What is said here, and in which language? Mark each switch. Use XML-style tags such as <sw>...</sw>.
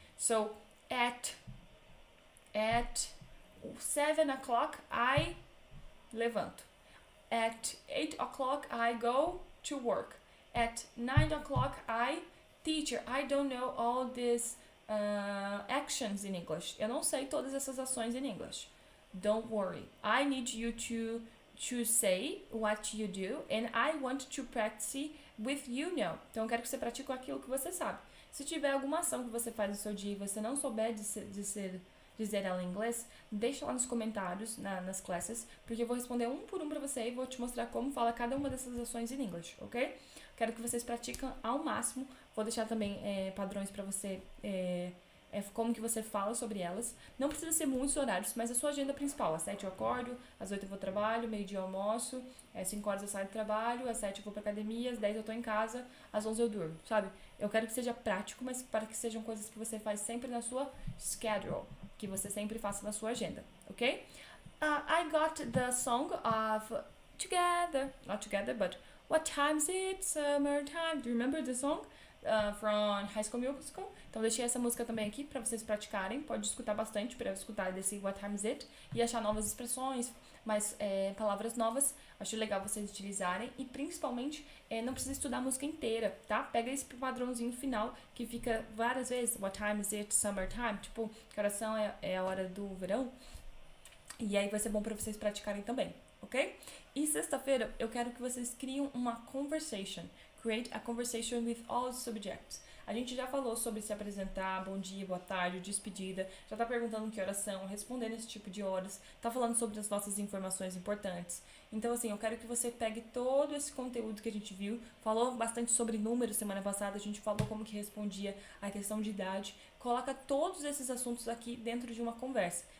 <en>So at 7 o'clock I levant. At 8 o'clock I go to work. at 9 o'clock, teacher, I don't know all these actions in English.</en> <pt>Eu não sei todas essas ações em English.</pt> <en>Don't worry. I need you to say what you do and I want to practice with you now.</en> <pt>Então eu quero que você pratique aquilo que você sabe. Se tiver alguma ação que você faz no seu dia e você não souber dizer ela em inglês, deixa lá nos comentários, nas classes, porque eu vou responder um por um pra você e vou te mostrar como fala cada uma dessas ações em inglês, ok? Quero que vocês pratiquem ao máximo. Vou deixar também padrões pra você, como que você fala sobre elas. Não precisa ser muitos horários, mas a sua agenda principal. Às 7 eu acordo, às 8 eu vou ao trabalho, meio-dia eu almoço, às 5 horas eu saio do trabalho, às 7 eu vou pra academia, às 10 eu tô em casa, às 11 eu durmo, sabe? Eu quero que seja prático, mas para que sejam coisas que você faz sempre na sua schedule, que você sempre faça na sua agenda, ok?</pt> <en>I got the song of Together, not Together, but What Time Is It? Summertime. Do you remember the song? From High School Musical.</en> <pt>Então deixei essa música também aqui para vocês praticarem. Pode escutar bastante para escutar desse What Time Is It e achar novas expressões, mais palavras novas. Acho legal vocês utilizarem e principalmente não precisa estudar a música inteira, tá? Pega esse padrãozinho final que fica várias vezes.</pt> <en>What time is it? Summertime.</en> <pt>Tipo, que oração é a hora do verão. E aí vai ser bom para vocês praticarem também, ok? E sexta-feira eu quero que vocês criem uma conversation.</pt> <en>Create a conversation with all subjects.</en> <pt>A gente já falou sobre se apresentar, bom dia, boa tarde, despedida, já tá perguntando que horas são, respondendo esse tipo de horas, tá falando sobre as nossas informações importantes. Então, assim, eu quero que você pegue todo esse conteúdo que a gente viu, falou bastante sobre números semana passada, a gente falou como que respondia a questão de idade, coloca todos esses assuntos aqui dentro de uma conversa.</pt>